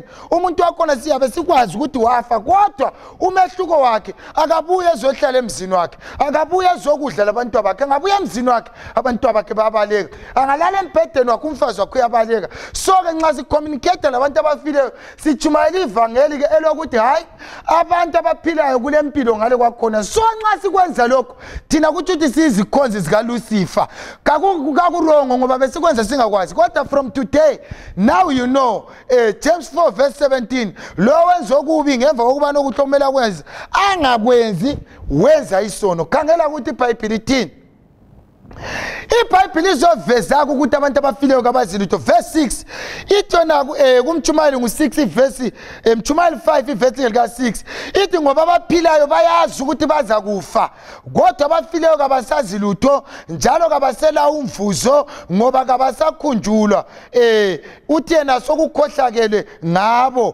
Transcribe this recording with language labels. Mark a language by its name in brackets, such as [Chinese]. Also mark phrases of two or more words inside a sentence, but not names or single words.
[North Ndebele] Umuntu wakhona siyabe sikwazi ukuthi wafa, kodwa umehluko wakhe akabuye ezohlala emzini wakhe, akabuye ezokudla labantu bakhe, angabuye emzini wakhe abantu bakhe babaleka, angalala embhedeni wakhe umfazi wakhe uyabaleka. So ke nxa sicommunicate labantu abafileyo sichumayela ivangeli ke elokuthi hayi abantu abaphilayo kule mpilo ngale kwakhona. So nxa sikwenza lokho thina kuthi uthi siyizikhonzi zikaLucifer kakurongo ngoba besikwenza singakwazi. [English] Kodwa from today now you know James 4 verse 17, [North Ndebele] lo wenza okubi ngemva kokuba nokuhlomela kwenza angakwenzi wenza isono. Khangela ukuthi iBhayibheli lithini. iBhayibheli izoveza ukuthi abantu abafileyo kabazili utho verse 6 ithona kumtshumayeli ngu6 ivesi mtshumayeli 5 ivesi lika 6 ithi ngoba abaphilayo bayazi ukuthi baza kufa, kodwa abafileyo kabasazi lutho njalo kabasela umvuzo ngoba kabasakhunjulwa uthi yena sokukhohlakele ngabo.